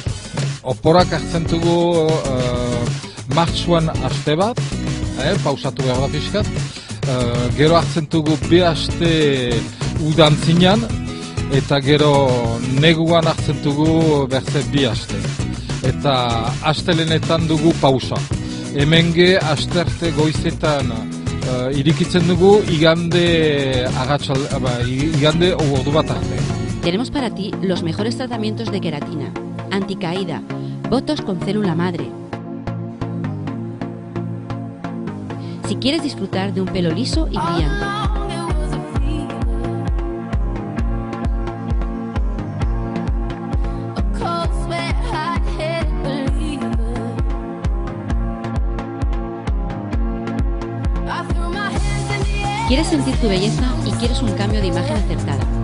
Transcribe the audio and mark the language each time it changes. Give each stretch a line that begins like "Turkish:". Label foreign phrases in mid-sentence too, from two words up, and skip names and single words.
Basque: Oporak hartzen dugu martxuan aste bat, pausatu behar da pixkat, gero hartzen dugu bi aste udantzinan, eta gero neguan hartzen dugu berze bi aste. Eta astelenetan dugu pausa. Hemenge asterte goizetan irikitzen dugu igande ordu bat arte.
Spanish: Tenemos para ti los mejores tratamientos de queratina, anticaída, botox con célula madre. Si quieres disfrutar de un pelo liso y brillante. ¿Quieres sentir tu belleza y quieres un cambio de imagen acertada?